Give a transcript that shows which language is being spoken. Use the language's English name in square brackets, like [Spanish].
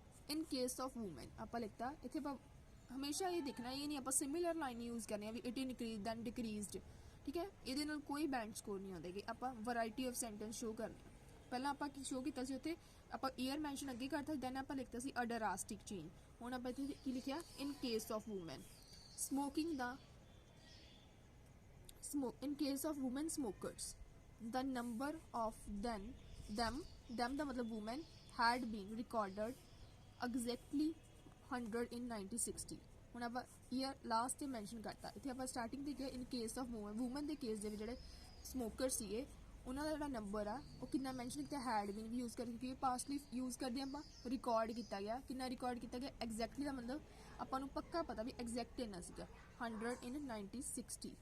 [Punjabi] In case of woman ਆਪਾਂ ਲਿਖਤਾ, ਇੱਥੇ ਆਪਾਂ ਹਮੇਸ਼ਾ ਇਹ ਦੇਖਣਾ, ਇਹ ਨਹੀਂ ਆਪਾਂ ਸਿਮਿਲਰ ਲਾਈਨ ਯੂਜ਼ ਕਰਨੀ ਆ ਵੀ ਇਟ ਇਨਕਰੀਜ਼ ਦੈਨ ਡਿਕਰੀਜ਼ਡ, ਠੀਕ ਹੈ। ਇਹਦੇ ਨਾਲ ਕੋਈ ਬੈਂਡ ਸਕੋਰ ਨਹੀਂ ਆਉਂਦਾ ਕਿ ਆਪਾਂ ਵੈਰਾਈਟੀ ਆਫ ਸੈਂਟੈਂਸ ਸ਼ੋ ਕਰਨੇ ਆ। ਪਹਿਲਾਂ ਆਪਾਂ ਕੀ ਸ਼ੋ ਕੀਤਾ ਸੀ, ਉੱਥੇ ਆਪਾਂ ਈਅਰ ਮੈਂਸ਼ਨ ਅੱਗੇ ਕਰਤਾ, ਦੈਨ ਆਪਾਂ ਲਿਖਤਾ ਸੀ ਅ ਡਰਾਸਟਿਕ ਚੇਂਜ। [English] ਹੁਣ ਆਪਾਂ ਇੱਥੇ ਕੀ ਲਿਖਿਆ, in case of woman smoking in case of women smokers the number of them ਦਾ ਮਤਲਬ women had been recorded exactly 100 in 1960। [Punjabi] ਹੁਣ ਆਪਾਂ ਈਅਰ ਲਾਸਟ ਤੇ ਮੈਂਸ਼ਨ ਕਰਤਾ, ਇੱਥੇ ਆਪਾਂ ਸਟਾਰਟਿੰਗ ਤੇ ਕਿਹਾ ਇਨ ਕੇਸ ਆਫ ਵੂਮਨ ਦੇ ਕੇਸ ਦੇ ਵਿੱਚ ਜਿਹੜੇ ਸਮੋਕਰ ਸੀਗੇ ਉਹਨਾਂ ਦਾ ਜਿਹੜਾ ਨੰਬਰ ਆ ਉਹ ਕਿੰਨਾ ਮੈਂਸ਼ਨ ਕੀਤਾ, ਹੈਡ ਬੀਨ ਵੀ ਯੂਜ਼ ਕਰਕੇ, ਕਿਉਂਕਿ ਪਾਸਟਲੀ ਯੂਜ਼ ਕਰਦੇ ਆਪਾਂ, ਰਿਕਾਰਡ ਕੀਤਾ ਗਿਆ, ਕਿੰਨਾ ਰਿਕਾਰਡ ਕੀਤਾ ਗਿਆ ਐਗਜ਼ੈਕਟਲੀ ਦਾ ਮਤਲਬ ਆਪਾਂ ਨੂੰ ਪੱਕਾ ਪਤਾ ਵੀ ਐਗਜ਼ੈਕਟ ਇੰਨਾ ਸੀਗਾ 100 in 1960।